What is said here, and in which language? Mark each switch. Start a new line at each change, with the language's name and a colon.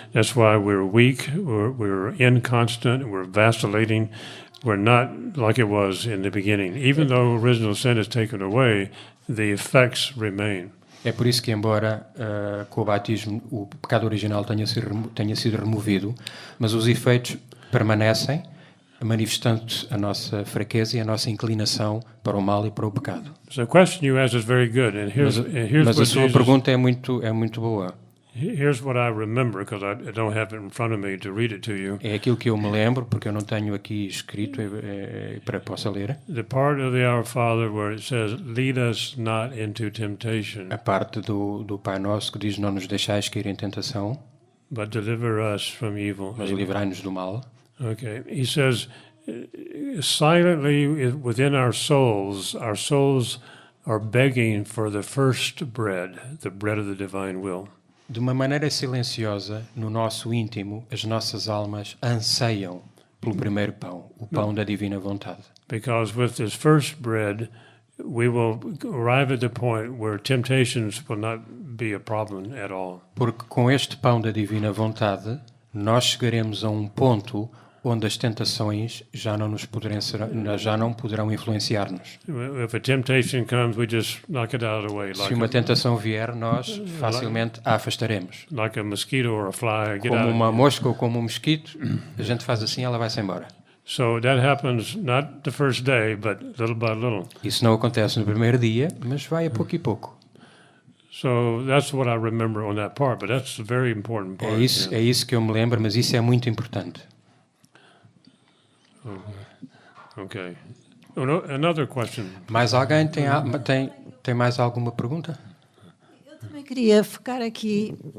English: That's why we're weak. We're inconstant. We're vacillating. We're not like it was in the beginning. Even though original sin is taken away, the effects remain.
Portuguese: É por isso que, embora com o batismo o pecado original tenha sido removido, mas os efeitos permanecem, manifestando a nossa fraqueza e a nossa inclinação para o mal e para o pecado.
English: So the question you asked is very good, and here's
Portuguese: Mas
English: what
Portuguese: a sua
English: Jesus,
Portuguese: pergunta é muito boa.
English: here's what I remember, because I don't have it in front of me to read it to you.
Portuguese: É aquilo que eu me lembro, porque eu não tenho aqui escrito para que possa ler.
English: The part of the Our Father where it says, "Lead us not into temptation,
Portuguese: A parte do Pai Nosso que diz: não nos deixais cair em tentação,
English: but deliver us from evil."
Portuguese: mas livrai-nos do mal.
English: Okay. He says, silently within our souls are begging for the first bread, the bread of the divine will.
Portuguese: De uma maneira silenciosa, no nosso íntimo, as nossas almas anseiam pelo primeiro pão, o pão da divina vontade.
English: Because with this first bread, we will arrive at the point where temptations will not be a problem at all.
Portuguese: Porque com este pão da divina vontade, nós chegaremos a um ponto onde as tentações já não poderão influenciar-nos.
English: If a temptation comes, we just knock it out of the way,
Portuguese: Se uma tentação vier, nós facilmente a afastaremos.
English: like a mosquito or a fly. Get
Portuguese: Como
English: out.
Portuguese: uma mosca ou como um mosquito, a gente faz assim, ela vai-se embora.
English: So that happens not the first day, but little by little.
Portuguese: Isso não acontece no primeiro dia, mas vai a pouco e pouco.
English: So that's what I remember on that part, but that's a very important part.
Portuguese: É isso que eu me lembro, mas isso é muito importante.
English: Okay. Another question.
Portuguese: Mais alguém tem mais alguma pergunta? Eu também queria focar aqui.